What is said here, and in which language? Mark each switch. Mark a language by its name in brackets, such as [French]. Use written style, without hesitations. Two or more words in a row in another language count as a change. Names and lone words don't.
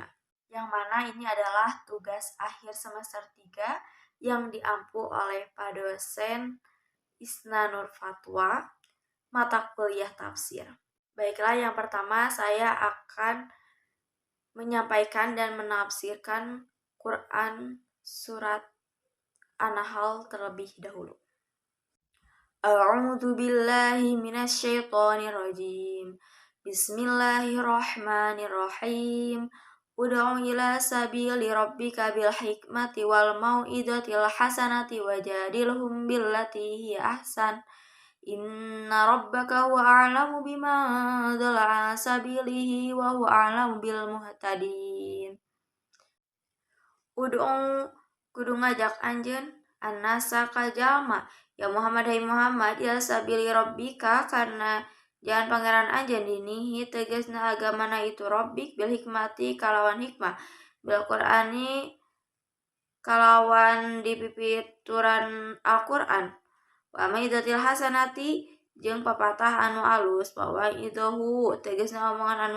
[Indonesian] Yang mana ini adalah tugas akhir semester 3 yang diampu oleh Pak dosen Isna Nur Fatwa, mata kuliah tafsir. Baiklah, yang pertama saya akan menyampaikan dan menafsirkan Quran Surat An-Nahl terlebih dahulu. [Arabic] أعوذ بالله من الشيطان الرجيم. بسم الله الرحمن الرحيم. ادع إلى سبيل ربك بالحكمة والموعظة الحسنة وجادلهم بالتي هي أحسن. إن ربك هو أعلم بمن ضل عن سبيله وهو أعلم بالمهتدين. [Sundanese] Ud'u kudu ngajak anjeun annasa ka jalma ya Muhammad, hai Muhammad, [Arabic] يا سبيل ربك [Sundanese] karena jalan pangeran anjeun dinihi tegasna agamana itu rabbik [Arabic] بالحكمة [Sundanese] kalawan hikmah, [Arabic] بالقرآن [Sundanese] kalawan dipipituran Al-Qur'an, [Arabic] والموعظة الحسنة [Sundanese] jeung papatah anu alus, bahwa idahu tegasna omongan anu